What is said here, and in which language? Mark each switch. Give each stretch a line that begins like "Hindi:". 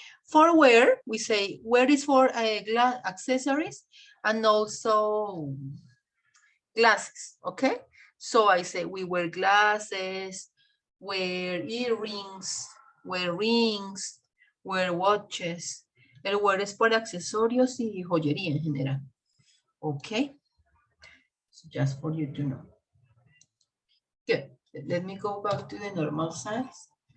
English: For wear, we say wear is for accessories and also glasses, okay? So I say we wear glasses, wear earrings, wear rings, wear watches.
Spanish: El wear es por accesorios y joyería en general.
English: Okay, so just for you to know. Good. Let me go back to the normal size.